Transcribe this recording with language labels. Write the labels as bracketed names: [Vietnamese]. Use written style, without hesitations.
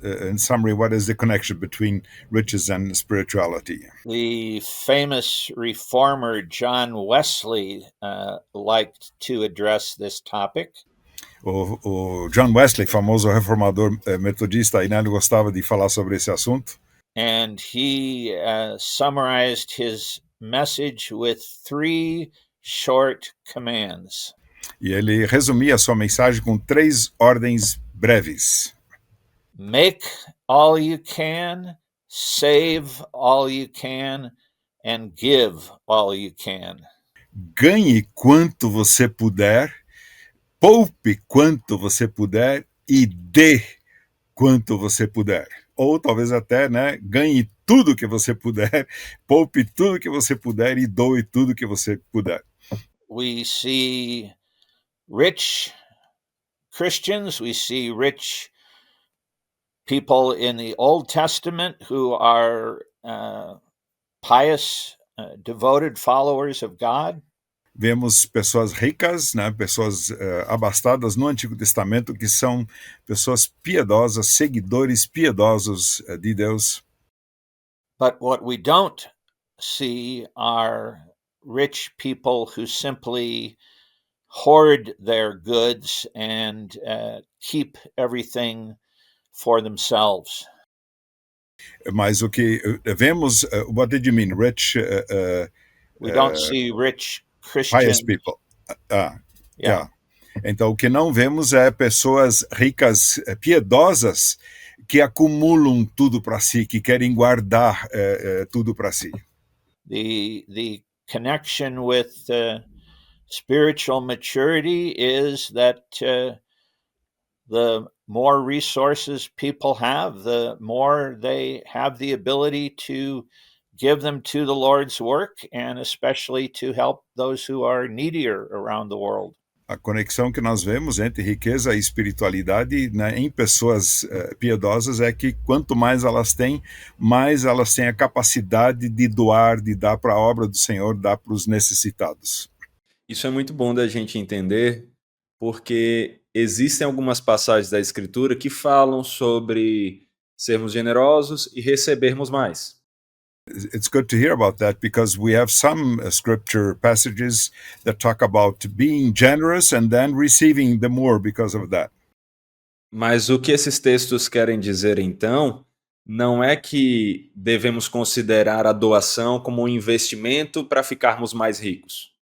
[English] in summary, what is the connection between riches and spirituality? The famous reformer John Wesley liked to address this topic. [Portuguese] O John Wesley, famoso reformador metodista, ele gostava de falar sobre esse assunto. [English] And he summarized his message with 3 short commands. [Portuguese] E ele resumia a sua mensagem com 3 ordens breves. [English] Make all you can, save all you can, and give all you can. [Portuguese] Ganhe quanto você puder, poupe quanto você puder e dê quanto você puder. Ou talvez até, ganhe tudo que você puder, poupe tudo que você puder e doe tudo que você puder. [English] We see rich Christians, we see rich people in the Old Testament who are pious, devoted followers of God. [Portuguese] Vemos pessoas ricas, pessoas abastadas no Antigo Testamento que são pessoas piedosas, seguidores piedosos de Deus. [English] But what we don't see are rich people who simply hoard their goods and keep everything for themselves. [Portuguese] Mas o que vemos, [English] what did you mean, rich? We don't see rich Christian pious people. Yeah. [Portuguese] Então, o que não vemos é pessoas ricas, piedosas, que acumulam tudo para si, que querem guardar tudo para si. [English] The connection with spiritual maturity is that the more resources people have, the more they have the ability to give them to the Lord's work, and especially to help those who are needier around the world. [Portuguese] A conexão que nós vemos entre riqueza e espiritualidade, em pessoas piedosas é que quanto mais elas têm a capacidade de doar, de dar para a obra do Senhor, dar para os necessitados. Isso é muito bom da gente entender, porque existem algumas passagens da Escritura que falam sobre sermos generosos e recebermos mais. [English] It's good to hear about that because we have some scripture passages that talk about being generous and then receiving the more because of that. [Portuguese] Mas o que esses textos querem dizer, então, não é que devemos considerar a doação como um investimento para ficarmos mais ricos.